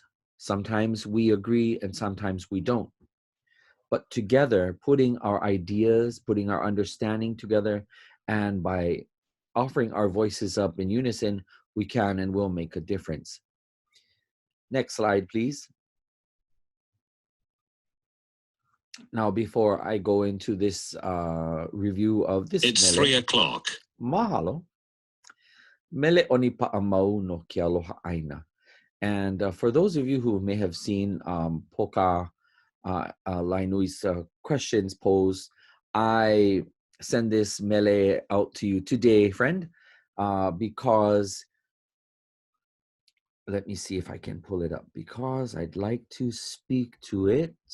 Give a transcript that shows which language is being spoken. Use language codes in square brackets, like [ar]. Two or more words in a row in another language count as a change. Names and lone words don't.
[en] Sometimes we agree and sometimes we don't. But together, putting our ideas, putting our understanding together, and by offering our voices up in unison, we can and will make a difference. Next slide, please. Now, before I go into this review of this It's mele, 3 o'clock. [haw] Mahalo. Mele ʻOnipaʻa mau no ke Aloha Aina. [en] And for those of you who may have seen Poka Lainui's questions posed, I send this mele out to you today, friend, because let me see if I can pull it up, because I'd like to speak to it.